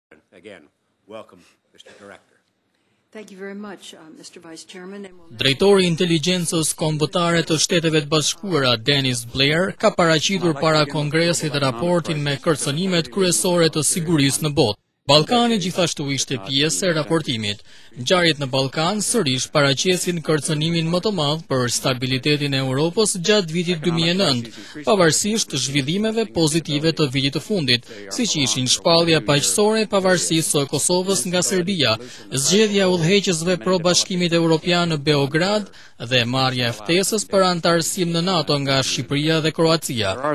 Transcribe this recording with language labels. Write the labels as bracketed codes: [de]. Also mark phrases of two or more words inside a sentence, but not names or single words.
[en] Again, welcome, Mr. Director. Thank you very much, Mr. Vice Chairman. [sq] Drejtori i Inteligjencës Kombëtare të Shteteve të Bashkuara, Dennis Blair, ka paraqitur para Kongresit raportin me kërcënimet kryesore të sigurisë në botë. Ballkani gjithashtu ishte pjesë e raportimit. Ngjarjet në Ballkan sërish paraqesin kërcënimin më të madh për stabilitetin e Europës gjatë vitit 2009, pavarësisht të zhvillimeve pozitive të vitit të fundit, siç ishin shpallja paqësore e pavarësisë së Kosovës nga Serbia, zgjedhja e udhëheqësve pro Bashkimit Evropian në Beograd dhe marrja e ftesës për antarësim në NATO nga Shqipëria dhe Kroacia.